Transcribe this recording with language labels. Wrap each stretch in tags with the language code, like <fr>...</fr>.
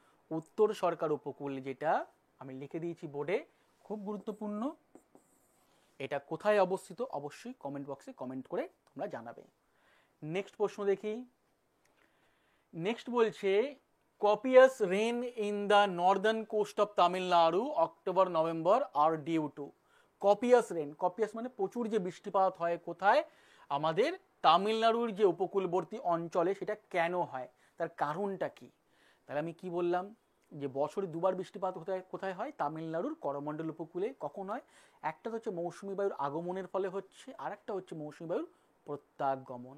<bn>উত্তর সরকার উপকূল যেটা আমি লিখে দিয়েছি বোর্ডে, খুব গুরুত্বপূর্ণ। এটা কোথায় অবস্থিত অবশ্যই কমেন্ট বক্সে কমেন্ট করে তোমরা জানাবে। নেক্সট প্রশ্ন দেখি। নেক্সট বলছে,</bn> <en>copious rain in the northern coast of Tamil Nadu October November are due to।</en> <bn>কপিয়াস rain, কপিয়াস মানে প্রচুর যে বৃষ্টিপাত হয় কোথায়? আমাদের তামিলনাড়ুর যে উপকূলবর্তী অঞ্চলে। সেটা কেন হয়, তার কারণটা কি? তাহলে আমি কি বললাম যে বছরে দুবার বৃষ্টিপাত কোথায় হয়? তামিলনাড়ুর করমণ্ডল উপকূলে। কখন হয়? একটা হচ্ছে মৌসুমী বায়ুর আগমনের ফলে হচ্ছে, আর একটা হচ্ছে মৌসুমী বায়ুর প্রত্যাগমন।</bn>